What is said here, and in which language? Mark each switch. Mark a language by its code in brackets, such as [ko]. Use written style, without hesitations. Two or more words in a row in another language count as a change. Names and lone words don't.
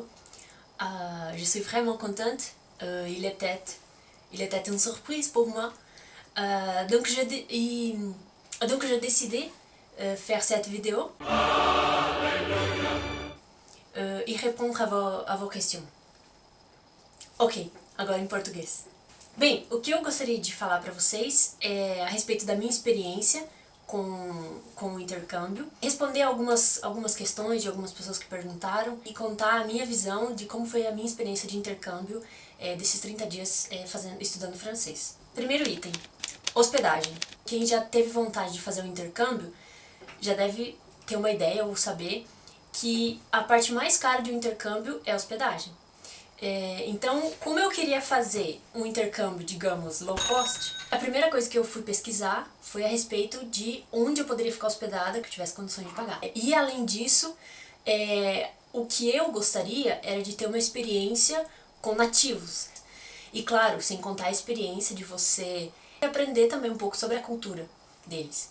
[fr] Je suis vraiment contente. Il était une surprise pour moi. Donc j'ai décidé de faire cette vidéo e répondre a vos questions. [pt] Ok, agora em português. Bem, o que eu gostaria de falar para vocês é a respeito da minha experiência com o intercâmbio, responder algumas questões de algumas pessoas que perguntaram e contar a minha visão de como foi a minha experiência de intercâmbio desses 30 dias estudando francês. Primeiro item, hospedagem. Quem já teve vontade de fazer um intercâmbio já deve ter uma ideia ou saber que a parte mais cara de um intercâmbio é a hospedagem. Então, como eu queria fazer um intercâmbio, digamos, [en] low cost, [pt] a primeira coisa que eu fui pesquisar foi a respeito de onde eu poderia ficar hospedada que eu tivesse condições de pagar. E além disso, o que eu gostaria era de ter uma experiência com nativos. E claro, sem contar a experiência de você aprender também um pouco sobre a cultura deles.